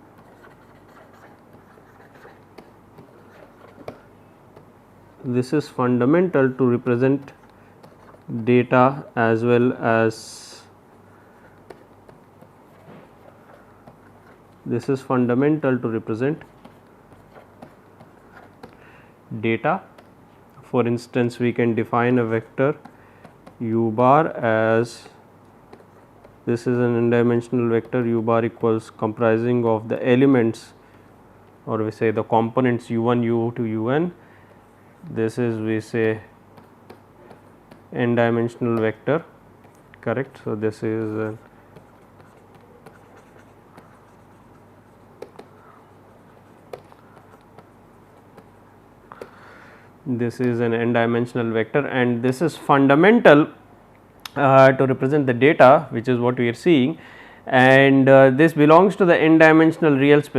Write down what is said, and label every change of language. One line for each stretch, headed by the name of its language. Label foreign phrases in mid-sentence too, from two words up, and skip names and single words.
English: This is fundamental to represent data as well as this is fundamental to represent data. For instance, we can define a vector u bar as this is an n dimensional vector u bar equals comprising of the elements, or we say the components u1 u2 un. This is we say n dimensional vector, correct. So, this is an n dimensional vector, and this is fundamental to represent the data, which is what we are seeing, and this belongs to the n dimensional real space.